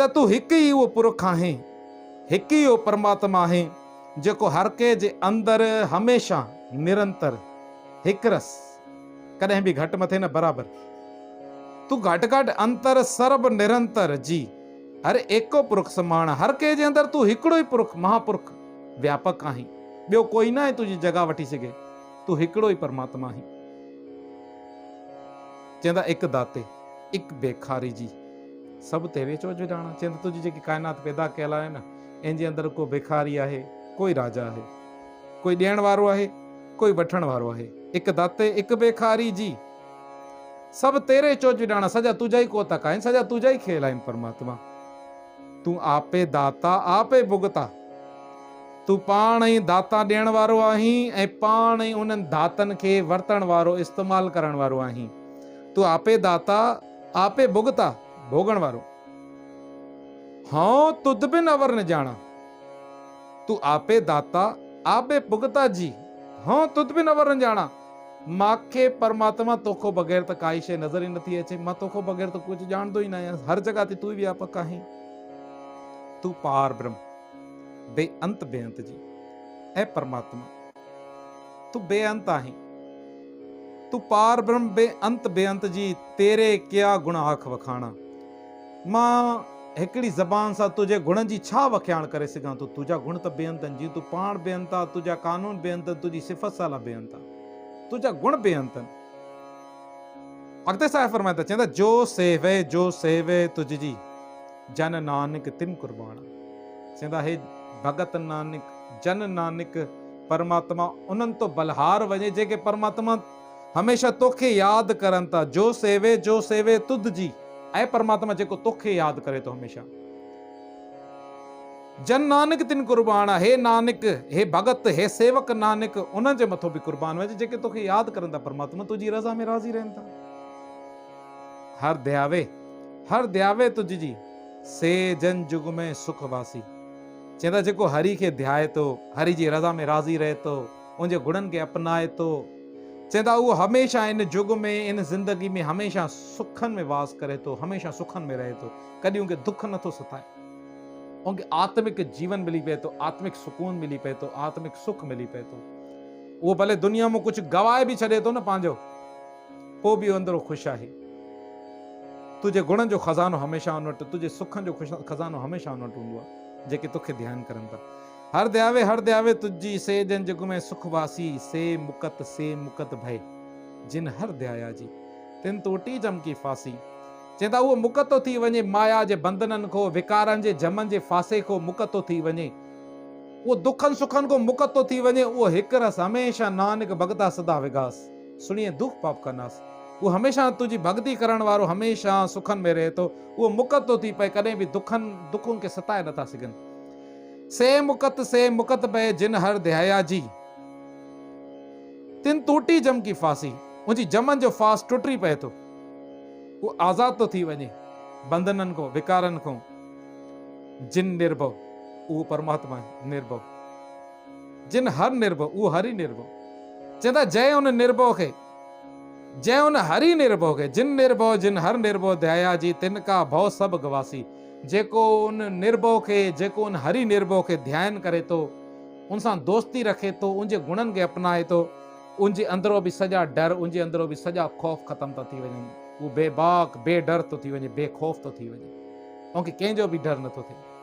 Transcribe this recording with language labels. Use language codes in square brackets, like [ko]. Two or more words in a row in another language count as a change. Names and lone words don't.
[sd] तू हिकु ई उहो पुरख आहे हिकु ई उहो परमात्मा आहे जेको हर के जे अंदर हमेशा निरंतर हिकु रस कॾहिं भी घटि मथे न बराबर [pa] ਤੂ ਘਟ ਘਟ ਅੰਤਰ ਸਰਬ ਨਿਰੰਤਰ ਜੀ ਹਰ ਏਕੋ ਪੁਰਖ ਸਮਾਨ [sd] हर के जे अंदर तू हिकिड़ो ई पुरख महापुरख व्यापक आहीं ॿियो कोई न आहे तुंहिंजी जगह वठी सघे तू हिकिड़ो ई परमात्मा आहीं। चवंदा [pa] ਹਿਕੁ ਦਾਤੇ ਹਿਕੁ ਬੇਖਾਰੀ ਜੀ ਸਭੁ ਤੇਰੇ ਚੋਜ ਵਿਧਾਣਾ [sd] चवंदा तुंहिंजी जेकी काइनात पैदा कयल आहे न इन जे अंदर को भिखारी आहे कोई राजा आहे कोई ॾियण वारो आहे कोई वठण वारो आहे [pa] ਹਿਕੁ ਦਾਤੇ ਹਿਕੁ ਬੇਖਾਰੀ ਜੀ ਸਭੁ ਤੇਰੇ ਚੋਜ ਵਿਧਾਣਾ [sd] सॼा तुंहिंजा ई कोतक आहिनि सॼा तुंहिंजा ई खेल आहिनि परमात्मा [pa] ਤੂ ਆਪੇ ਦਾਤਾ ਆਪੇ ਭੁਗਤਾ [sd] तू पाण ई दाता ॾियण वारो आहीं ऐं पाण ई उन्हनि दातनि खे वरतण वारो इस्तेमालु करण वारो आहीं [pa] ਤੂ ਆਪੇ ਦਾਤਾ ਆਪੇ ਭੁਗਤਾ [sd] भोगण वारो [pa] ਹਾਂ ਤੁਦ ਬਿਨ ਅਵਰ ਨ ਜਾਨਾ ਤੂ ਆਪੇ ਦਾਤਾ ਆਪੇ ਭੁਗਤਾ ਜੀ ਹਾਂ ਤੁਦ ਬਿਨ ਅਵਰ ਨ ਜਾਨਾ [sd] मांखे परमात्मा तोखो बग़ैर त काई शइ नज़र ई नथी अचे मां तोखो बग़ैर त कुझु ॼाणंदो ई न आहियां हर जगह ते तू ई व्यापक आहीं [pa] ਤੂ ਪਾਰ ਬ੍ਰਹਮ ਬੇਅੰਤ ਬੇਅੰਤ ਜੀ [sd] ऐ परमात्मा तू बेअंत आहीं [pa] ਤੂ ਪਾਰ ਬ੍ਰਹਮ ਬੇਅੰਤ ਬੇਅੰਤ ਜੀ ਤੇਰੇ ਕਿਆ ਗੁਣ ਆਖ ਵਖਾਣਾ [sd] मां हिकिड़ी ज़बान सां तुझे गुणनि जी छा वख्याण करे सघां थो तुंहिंजा गुण त बेअंत आहिनि जीअं तू पाण बेअंत आहे तुंहिंजा कानून बेअंत आहिनि तुंहिंजी सिफ़त साला बेअंत आहे तुंहिंजा गुण बेअंत आहिनि। अॻिते साहिब फरमाए त चवंदा [pa] ਜੋ ਸੇਵੇ ਤੁਝੀ ਜਨ ਨਾਨਕ ਤਿਨ ਕੁਰਬਾਨਾ [sd] चवंदा हे भगत नानक जन नानक परमात्मा उन्हनि तो बलहार वञे जेके परमात्मा हमेशा तोखे यादि करनि था [pa] ਜੋ ਸੇਵੇ ਤੁਝ ਜੀ [sd] ऐं परमात्मा जेको तोखे यादि करे थो हमेशा [pa] ਜਨ ਨਾਨਕ ਤਿਨ ਕੁਰਬਾਨ [sd] आहे। हे नानक, हे भगत, हे सेवक नानक, उन्हनि जे मथो बि कुर्बान वञ जेके तोखे यादि करनि था परमात्मा, तुंहिंजी रज़ा में राज़ी रहनि था। [pa] ਹਰ ਧਿਆਵੇ ਤੁਝੀ ਸੇ ਜਨ ਜੁਗ ਮੇਂ ਸੁਖ ਵਾਸੀ। [sd] चवंदा जेको हरि खे ध्याए थो, हरि जी रज़ा में राज़ी रहे थो, उनजे गुणनि खे अपनाए थो, चवंदा उहो हमेशह इन जुग में, इन ज़िंदगी में हमेशह सुखनि में वास करे थो, हमेशह सुखनि में रहे थो, कॾहिं उनखे दुख नथो सताए, उनखे आत्मिक जीवन मिली पए थो, आत्मिक सुकून मिली पए थो, आत्मिक सुख मिली पए थो। उहो भले दुनिया में कुझु गवाए बि छॾे थो न पंहिंजो, पोइ बि अंदरो ख़ुशि आहे। तुंहिंजे गुणनि जो खज़ानो हमेशह उन वटि, तुंहिंजे सुखनि जो खज़ानो हमेशह उन वटि हूंदो आहे जेके तोखे ध्यानु करनि था। [pa] ਹਰ ਧਿਆਵੇ ਤੁਝੀ ਸੇ ਜਨ ਜੁਗ ਮੇਂ ਸੁਖ ਵਾਸੀ, ਸੇ ਮੁਕਤ ਭਯ ਜਿਨ ਹਰ ਧਿਆਇਆ ਜੀ ਤਿਨ ਟੋਟੀ ਜਮ ਕੀ ਫਾਸੀ। [sd] चवंदा उहो मुक्त थो थी वञे माया जे बंधननि खां, विकारनि जे जमनि जे फासे खां मुक्त थो थी वञे, उहो दुखनि सुखनि खां मुक्त थो थी वञे। उहो हिकु रस हमेशह [pa] ਨਾਨਕ ਭਗਤਾ ਸਦਾ ਵਿਗਾਸ, ਸੁਨਿਏ ਦੁਖ ਪਾਪ ਕਨਾਸ। [sd] उहो हमेशह तुंहिंजी भक्ति करण वारो हमेशह सुखनि में रहे थो, उहो मुक्त थो थी पए, कॾहिं बि दुखनि खे सताए नथा सघनि। [pa] ਸੇ ਮੁਕਤ ਭਯ ਜਿਨ ਹਰ ਧਿਆਇਆ ਜੀ ਤਿਨ ਟੂਟੀ ਜਮ ਕੀ ਫਾਸੀ। [sd] उनजी जमन जो फास टुटी पए थो, वो आज़ाद तो थी वञे बंधननि को, विकारनि को। [pa] ਜਿਨ ਨਿਰਭਵ, [sd] उहो परमात्मा निर्भव। [pa] ਜਿਨ ਹਰ ਨਿਰਭਵ, [sd] उहो हरि निर्भव। चवंदा जय उन निर्भव खे, जय उन हरि निर्भव खे। [pa] ਜਿਨ ਹਰ ਨਿਰਭਵ ਦਇਆ ਜੀ ਤਿਨ ਕਾ ਭਵ ਸਭੁ ਗਵਾਸੀ। [sd] जेको उन निर्भव खे, जेको उन हरि निर्भव खे ध्यानु करे थो, उन सां दोस्ती रखे थो, उनजे गुणनि खे अपनाए थो, उनजे अंदरो बि सॼा डर, उनजे अंदरो बि सॼा ख़ौफ़ ख़तमु था थी वञनि। उहो बेबाक बेडर थो थी वञे, बेखौफ़ थो थी वञे, उनखे कंहिंजो बि डर नथो थिए।